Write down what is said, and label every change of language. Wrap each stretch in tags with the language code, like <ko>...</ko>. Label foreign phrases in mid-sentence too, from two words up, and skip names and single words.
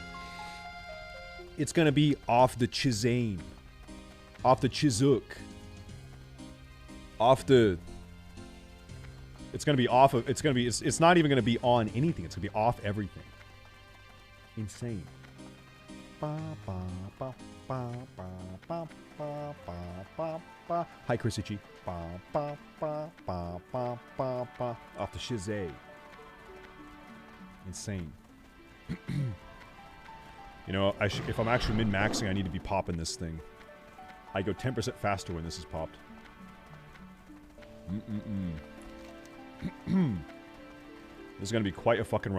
<en>All the best boys. It's going to be off the Chizane. Off the Chizuk. Off the... It's going to be off of... It's going to be... It's not even going to be on anything. It's going to be off everything. Insane. Ba, ba, ba, ba, ba, ba, ba, ba, ba. Hi, Chrisichi. Ba, ba, ba, ba, ba, ba, ba. Off the Shizay. Insane. You know, if I'm actually min-maxing, I need to be popping this thing. I go 10% faster when this is popped. This is going to be quite a fucking run.</en>